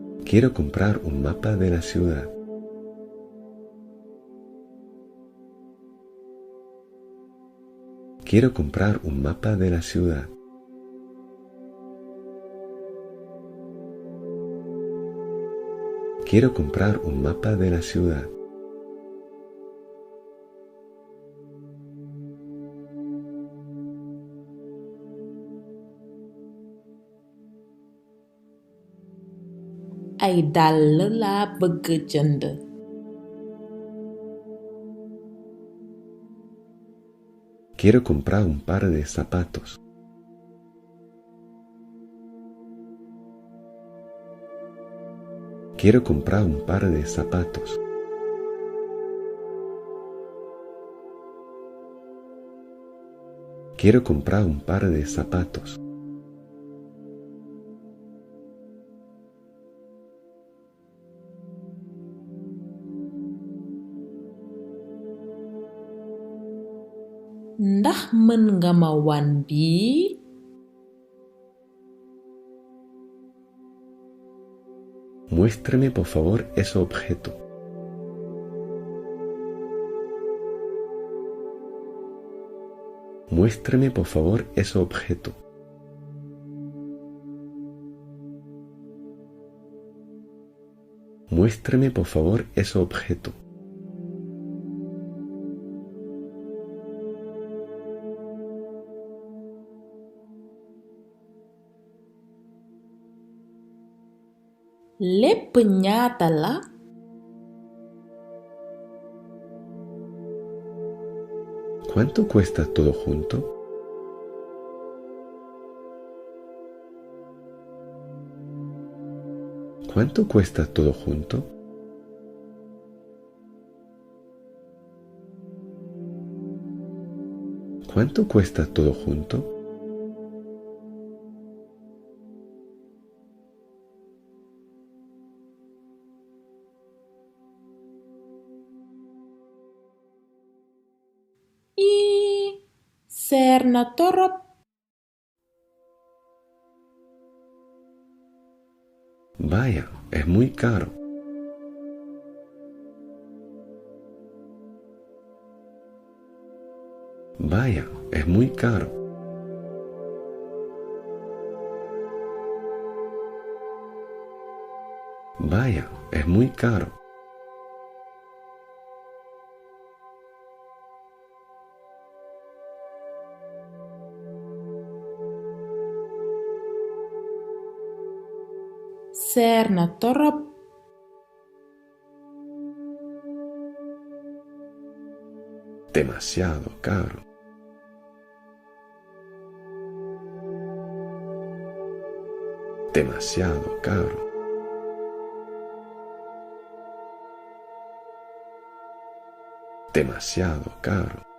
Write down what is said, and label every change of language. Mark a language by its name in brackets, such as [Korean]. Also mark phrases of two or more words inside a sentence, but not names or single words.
[Spanish] Quiero comprar un mapa de la ciudad. Quiero comprar un mapa de la ciudad. Quiero comprar un mapa de la ciudad. [Wolof] Ay dàll laa bëgg jënd. [Spanish] Quiero comprar un par de zapatos. Quiero comprar un par de zapatos. Quiero comprar un par de zapatos. [Wolof] Ndax mën nga ma wan bii? [Spanish] Muéstrame por favor ese objeto. Muéstrame por favor ese objeto. Muéstrame por favor ese objeto. [Wolof] Lépp ñaata la? [Spanish] ¿Cuánto cuesta todo junto? ¿Cuánto cuesta todo junto? ¿Cuánto cuesta todo junto? [Wolof] Seer na torop. [Spanish] Vaya, es muy caro. Vaya, es muy caro. Vaya, es muy caro. [Wolof] Seer na torop. [Spanish] Demasiado caro. Demasiado caro. Demasiado caro.